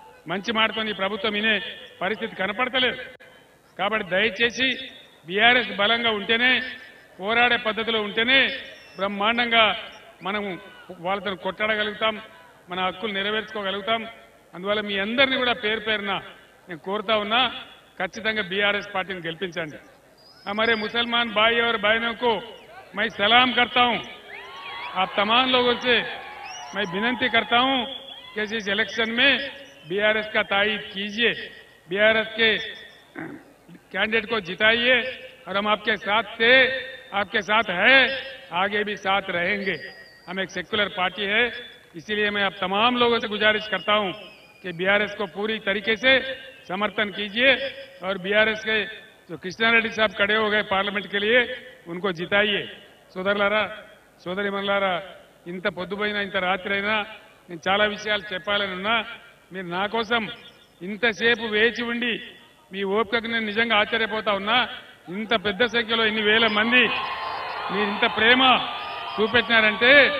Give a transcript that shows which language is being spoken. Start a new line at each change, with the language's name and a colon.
Telugu: మంచి మాటతో ఈ ప్రభుత్వం వినే పరిస్థితి కనపడతలేదు. కాబట్టి దయచేసి బీఆర్ఎస్ బలంగా ఉంటేనే, పోరాడే పద్ధతిలో ఉంటేనే బ్రహ్మాండంగా మనం వాళ్ళతో కొట్టాడగలుగుతాం, మన హక్కులు నెరవేర్చుకోగలుగుతాం. అందువల్ల మీ అందరినీ కూడా పేరు పేరున నేను కోరుతా ఉన్నా, ఖచ్చితంగా బీఆర్ఎస్ పార్టీని గెలిపించండి.
Hindi: हमारे मुसलमान भाई और बहनों को मैं सलाम करता हूं। आप तमाम लोगों से मैं विनती करता हूं कि इस इलेक्शन में बीआरएस का तायीद कीजिए, बीआरएस के कैंडिडेट को जिताइए और हम आपके साथ थे, आपके साथ है, आगे भी साथ रहेंगे। हम एक सेक्युलर पार्टी है, इसीलिए मैं आप तमाम लोगों से गुजारिश करता हूं कि बीआरएस को पूरी तरीके से समर्थन कीजिए और बीआरएस के जो कृष्णारेड्डी साहब खड़े हो गए पार्लियामेंट के लिए, उनको जिताइए।
Telugu: సోదరులారా, సోదరిమణులారా, ఇంత పొద్దుపోయినా ఇంత రాత్రి అయినా నేను చాలా విషయాలు చెప్పాలని ఉన్నా. మీరు నా కోసం ఇంతసేపు వేచి ఉండి మీ ఓపికకు నేను నిజంగా ఆశ్చర్యపోతా ఉన్నా. ఇంత పెద్ద సంఖ్యలో ఇన్ని వేల మంది మీరు ఇంత ప్రేమ చూపెట్టినారంటే